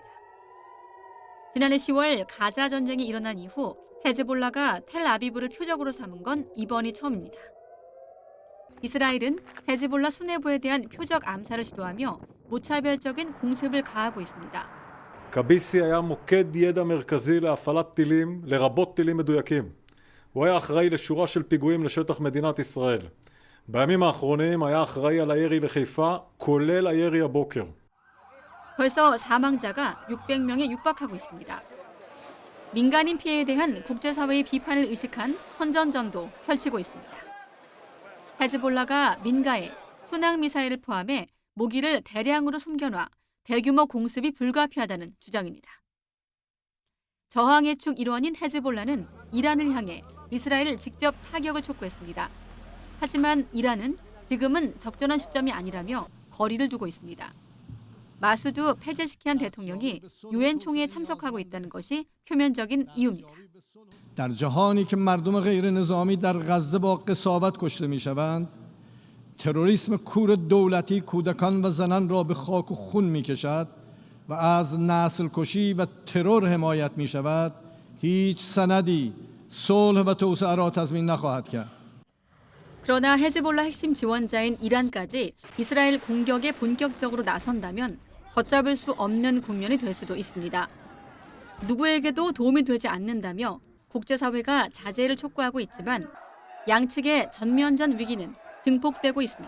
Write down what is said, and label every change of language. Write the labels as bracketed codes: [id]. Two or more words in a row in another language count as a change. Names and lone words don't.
[ko] 지난해 10월 가자 전쟁이 일어난 이후 헤즈볼라가 텔아비브를 표적으로 삼은 건 이번이 처음입니다. 이스라엘은 헤즈볼라 수뇌부에 대한 표적 암살을 시도하며 무차별적인 공습을 가하고 있습니다. [he] קביסי היה מוקד ידע מרכזי להפעלת טילים, לרבות טילים מדויקים. הוא היה אחראי לשורה של פיגועים לשטח מדינת ישראל. בימים האחרונים היה אחראי על הירי לחיפה, כולל הירי הבוקר. [ko] 벌써 사망자가 600명에 육박하고 있습니다. 민간인 피해에 대한 국제사회의 비판을 의식한 선전전도 펼치고 있습니다. 헤즈볼라가 민가에 순항미사일을 포함해 무기를 대량으로 숨겨놔 대규모 공습이 불가피하다는 주장입니다. 저항의 축 일원인 헤즈볼라는 이란을 향해 이스라엘을 직접 타격을 촉구했습니다. 하지만 이란은 지금은 적절한 시점이 아니라며 거리를 두고 있습니다. 마수드 페제시키안 대통령이 유엔 총회에 참석하고 있다는 것이 표면적인 이유입니다. [fa] در جهانی که مردم غیر نظامی در غزه با قساوت کشته میشوند، تروریسم کور دولتی کودکان و زنان را به خاک و خون میکشد و از نسل کشی و ترور حمایت میشود، هیچ سندی صلح و توسعه را تضمین نخواهد کرد. [ko] 그러나 헤즈볼라 핵심 지원자인 이란까지 이스라엘 공격에 본격적으로 나선다면 걷잡을 수 없는 국면이 될 수도 있습니다. 누구에게도 도움이 되지 않는다며 국제사회가 자제를 촉구하고 있지만 양측의 전면전 위기는 증폭되고 있습니다.